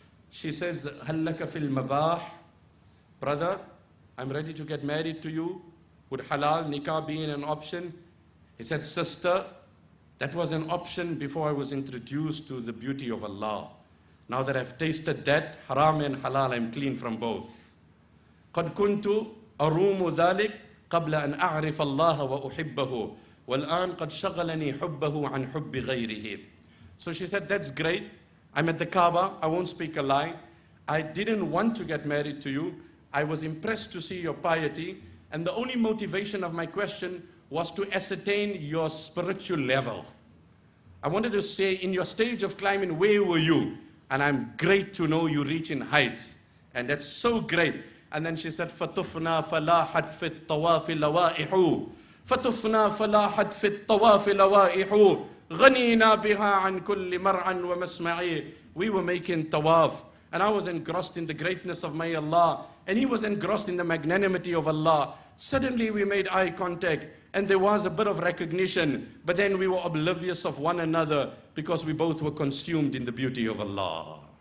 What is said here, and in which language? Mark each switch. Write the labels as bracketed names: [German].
[English] She says, Hallaka fil mabah. Brother, I'm ready to get married to you. Would halal nikah be an option? He said, sister, that was an option before I was introduced to the beauty of Allah. Now that I've tasted that, haram and halal, I'm clean from both. [Arabic] قد كنت أروم ذلك قبل أن أعرف الله وأحبه والآن قد شغلني حبه عن حب غيره. [English] So she said, that's great. I'm at the Kaaba. I won't speak a lie. I didn't want to get married to you. I was impressed to see your piety. And the only motivation of my question was to ascertain your spiritual level. I wanted to say, in your stage of climbing, where were you? And I'm great to know you reach in heights. And that's so great. [Arabic] And then she said, فَتُفْنَا فَلَاحَتْ فِي الطَّوَافِ لَوَائِحُ فَتُفْنَا فَلَاحَتْ فِي الطَّوَافِ لَوَائِحُ غَنِينَا بِهَا عَنْ كُلِّ مَرْعًا وَمَسْمَعِي. [English] We were making tawaf, and I was engrossed in the greatness of my Allah, and he was engrossed in the magnanimity of Allah. Suddenly we made eye contact, and there was a bit of recognition, but then we were oblivious of one another because we both were consumed in the beauty of Allah.